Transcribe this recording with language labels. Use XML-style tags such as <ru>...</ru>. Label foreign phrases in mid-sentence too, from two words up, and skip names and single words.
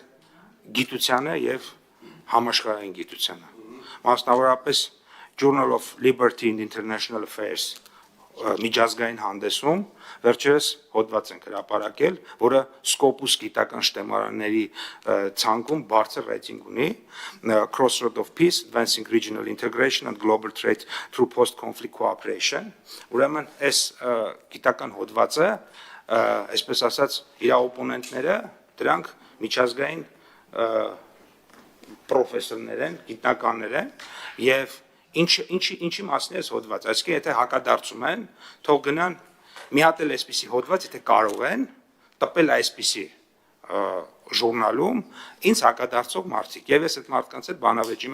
<hy>գիտությանը եւ համաշխարհային գիտությանը։ Մասնավորապես Journal of Liberty and International Affairs միջազգային հանդեսում վերջերս հոդված ենք հրապարակել, որը Scopus գիտական շտեմարանների ցանկում բարձր ռեյտինգ ունի, Crossroad of Peace, Advancing Regional Integration and Global Trade Through Post-Conflict Cooperation, ուրեմն այս գիտական հոդվածը, այսպես ասած, իր օպոնենտները, դրանք միջազգային պրոֆեսորներ են, գիտնականներ են, եւ Ինչի մասն է այս հոդված, այսինքն եթե հակադարձում են, թող գնան մի հատ էլ այսպիսի հոդված, եթե կարող են տպել այսպիսի ժուրնալում ինձ հակադարձող մարդիկ եւ ես այդ մարդկանց հետ բանավեճի</hy>